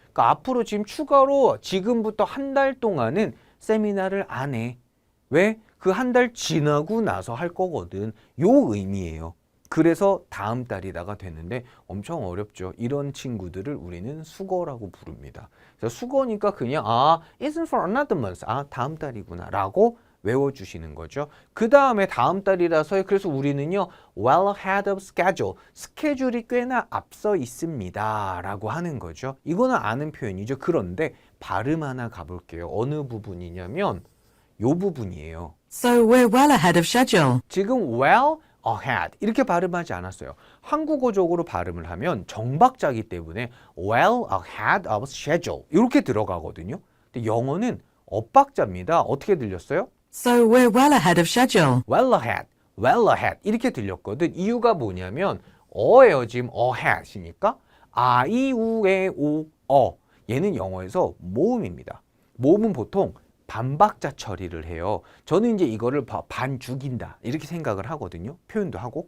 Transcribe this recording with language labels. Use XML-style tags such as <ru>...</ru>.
<ko>그러니까 앞으로 지금 추가로 지금부터 한 달 동안은 세미나를 안 해. 왜? 그 한 달 지나고 나서 할 거거든. 요 의미예요. 그래서 다음 달이다가 됐는데 엄청 어렵죠. 이런 친구들을 우리는 수거라고 부릅니다. 그래서 수거니까 그냥</ko> <en>isn't for another month.</en> <ko>다음 달이구나 라고 외워주시는 거죠. 그 다음에 다음 달이라서 그래서 우리는요</ko> <en>well ahead of schedule.</en> <ko>스케줄이 꽤나 앞서 있습니다 라고 하는 거죠. 이거는 아는 표현이죠. 그런데 발음 하나 가볼게요. 어느 부분이냐면 요 부분이에요.</ko> <en>So we're well ahead of schedule.</en> <ko>지금 well ahead 이렇게 발음하지 않았어요. 한국어적으로 발음을 하면 정박자기 때문에</ko> <en>well ahead of schedule</en> <ko>이렇게 들어가거든요. 근데 영어는 엇박자입니다. 어떻게 들렸어요?</ko> <en>So we're well ahead of schedule.</en> <ko>well ahead 이렇게 들렸거든. 이유가 뭐냐면 어예요. 지금 ahead이니까 아, 이, 우, 에, 오, 어 얘는 영어에서 모음입니다. 모음은 보통 반박자 처리를 해요. 저는 이제 이거를 반 죽인다 이렇게 생각을 하거든요. 표현도 하고.</ko>